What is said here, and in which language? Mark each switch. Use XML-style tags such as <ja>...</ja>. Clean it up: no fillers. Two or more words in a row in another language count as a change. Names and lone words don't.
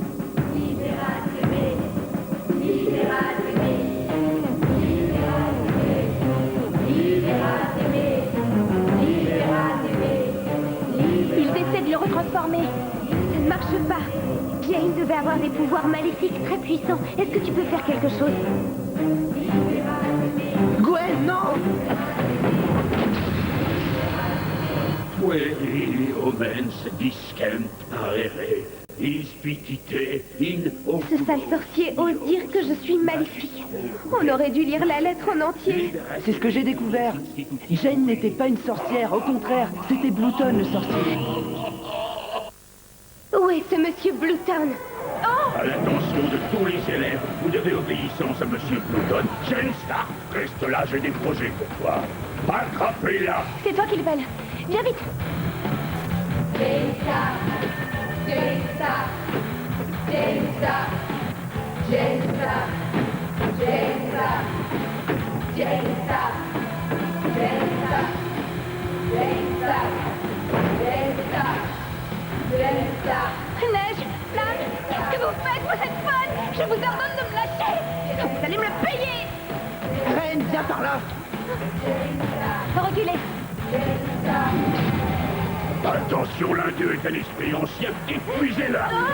<fr>Il essaie de le retransformer. Ça ne marche pas. Jane devait avoir des pouvoirs maléfiques très puissants. Est-ce que tu peux faire quelque chose? Gwen, non!</fr> <la>Pueri omens discent parere, inspicite in</la> <fr>Ce sale sorcier ose dire que je suis maléfique. On aurait dû lire la lettre en entier. C'est ce que j'ai découvert. Jane n'était pas une sorcière, au contraire, c'était Blouton le sorcier. Où est ce monsieur Blouton? À l'attention de tous les élèves, vous devez obéissance à Monsieur Blouton. Jane Stark, reste là, j'ai des projets pour toi. Attrapez-la! C'est toi qui le belle. Viens vite. Jane Stark, Jane Stark, Jane Stark, Jane Stark, Jane Stark, Jane Stark, Jane Stark, Jane Stark, Jane Stark, Jane Stark. Neige, Flamme, qu'est-ce que vous faites? Vous êtes folle! Je vous ordonne de me lâcher! Vous allez me le payer! Reine, viens par là! Reculez! Attention, l'un d'eux est un esprit ancien, épuisez-la!</fr>